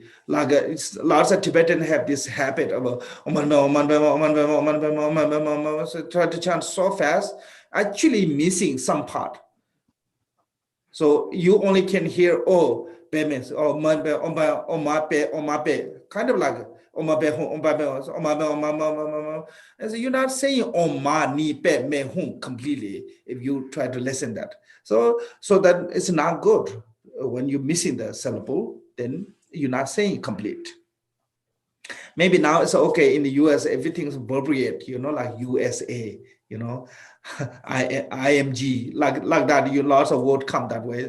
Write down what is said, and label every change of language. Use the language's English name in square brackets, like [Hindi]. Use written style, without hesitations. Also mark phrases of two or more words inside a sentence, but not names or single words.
[English] Like lots of Tibetan have this habit of so try to chant so fast, actually missing some part. So you only can hear oh, means oh, kind of like and so you're not saying [Sanskrit] Oma ni pe me hum [English] completely if you try to listen that. So that it's not good. When you're missing the syllable, then you're not saying complete. Maybe now it's okay in the US, everything's appropriate, you know, like USA, you know, IMG, like that, you lots of words come that way.